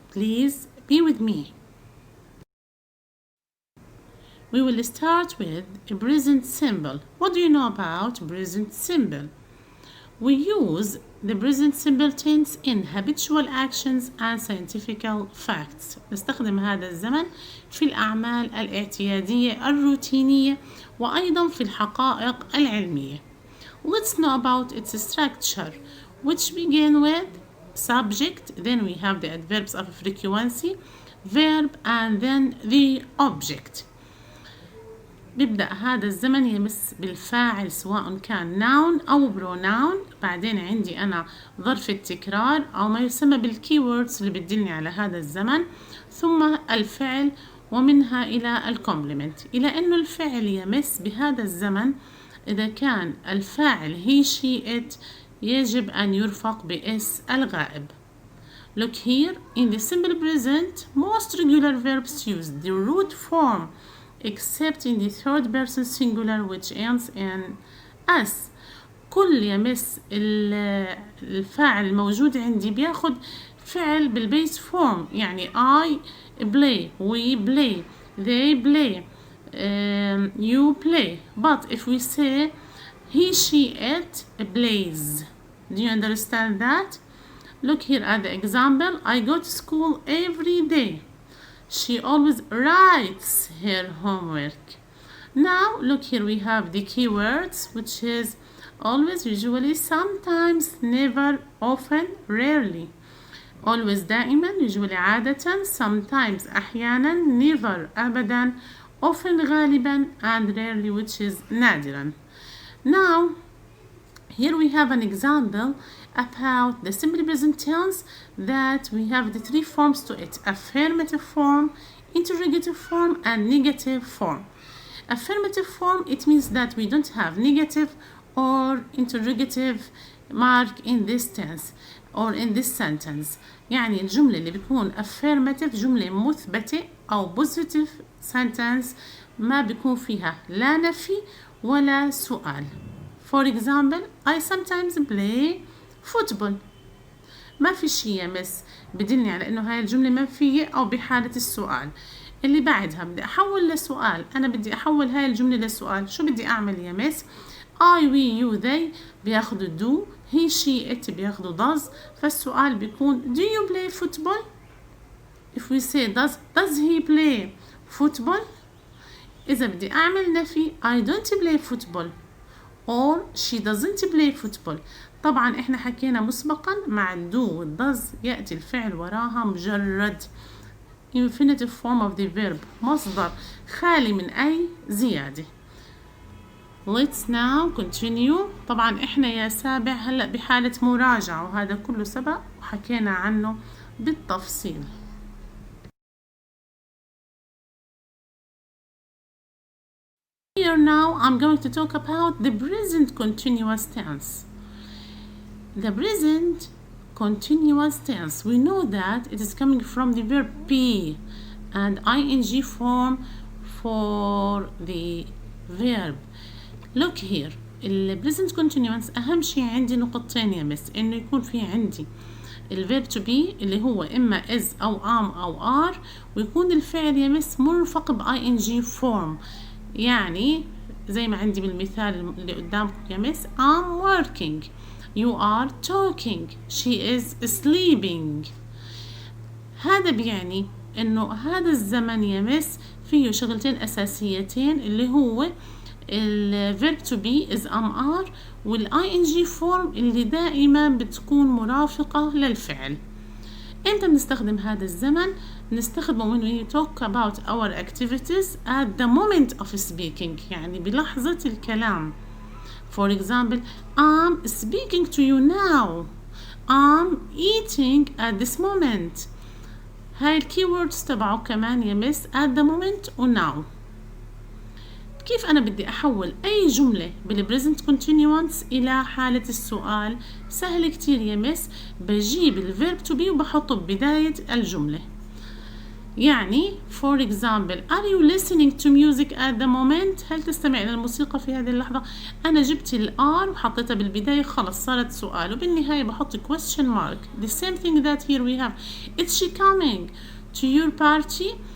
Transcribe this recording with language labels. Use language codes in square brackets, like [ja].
[en] Please be with me. We will start with a present simple. What do you know about present simple? We use the present simple tense in habitual actions and scientific facts. [ar] نستخدم هذا الزمن في الأعمال الاعتيادية الروتينية وأيضا في الحقائق العلمية. [en] Let's know about its structure, which begin with subject, then we have the adverbs of frequency, verb, and then the object. [ar] بيبدأ هذا الزمن يمس بالفاعل سواء كان noun أو pronoun. بعدين عندي أنا ظرف التكرار أو ما يسمى بالkeywords اللي بتدلني على هذا الزمن، ثم الفعل ومنها إلى الكومبلمنت. إلى أنه الفعل يمس بهذا الزمن إذا كان الفاعل he she it يجب أن يرفق بإس الغائب. [en] Look here, in the simple present most regular verbs use the root form except in the third person singular which ends in s. [ar] كل يمس الفاعل الموجود عندي بياخد فعل بالبيس فورم، يعني [en] I play, we play, they play, you play. But if we say he, she, it plays, do you understand that? Look here at the example. I go to school every day. She always writes her homework. Now look here, we have the keywords, which is always, usually, sometimes, never, often, rarely. Always دائما، usually عادة، sometimes أحيانا، never أبدا، often غالبا، and rarely, which is نادرا. Now here we have an example about the simple present tense that we have the three forms to it: affirmative form, interrogative form, and negative form. Affirmative form, it means that we don't have negative or interrogative mark in this tense or in this sentence. [ar] يعني الجملة اللي بيكون affirmative جملة مثبتة أو positive sentence ما بيكون فيها لا نفي ولا سؤال. [en] For example, I sometimes play football. [ar] ما في شيء يمس بدلني على انه هاي الجملة منفية او بحالة السؤال. اللي بعدها بدي احول لسؤال، انا بدي احول هاي الجملة لسؤال. شو بدي اعمل يمس؟ [en] I, we, you, they [ar] بياخدوا do, [en] he, she, it [ar] بياخدوا does. فالسؤال بيكون [en] do you play football? If we say does he play football? [ar] إذا بدي أعمل نفي [en] I don't play football or she doesn't play football. [ar] طبعا احنا حكينا مسبقا مع do والdoes يأتي الفعل وراها مجرد [en] infinitive form of the verb، [ar] مصدر خالي من أي زيادة. [en] Let's now continue. [ar] طبعا احنا يا سابع هلأ بحالة مراجعة وهذا كله سبق وحكينا عنه بالتفصيل. [en] Here now I'm going to talk about the present continuous tense. The present continuous tense, we know that it is coming from the verb be and ing form for the verb. [ar] Look here, [en] the present continuous [ar] أهم شيء عندي نقطتين يا مس، إنه يكون في عندي الverb to be اللي هو إما is أو am أو are، ويكون الفعل يا مس مرفق ب ing form. يعني زي ما عندي بالمثال اللي قدامكم يا مس [en] I'm working, you are talking, she is sleeping. [ar] هذا بيعني إنه هذا الزمن يا مس فيه شغلتين أساسيتين اللي هو الverb to be is am are والing form اللي دائما بتكون مرافقة للفعل. إمتى بنستخدم هذا الزمن؟ نستخدمه [en] when we talk about our activities at the moment of speaking، [ar] يعني بلحظة الكلام. [en] For example, I'm speaking to you now. I'm eating at this moment. [ar] هاي الكيوردز تبعه كمان يمس [en] at the moment [ar] و now. كيف أنا بدي أحول أي جملة بالpresent continuous إلى حالة السؤال؟ سهل كتير يا مس، بجيب الverb to be وبحطه ببداية الجملة. يعني [en] for example are you listening to music at the moment؟ [ar] هل تستمع إلى الموسيقى في هذه اللحظة؟ أنا جبت الآر وحطيتها بالبداية خلص صارت سؤال وبالنهاية بحط question mark. [en] The same thing that here we have is she coming to your party?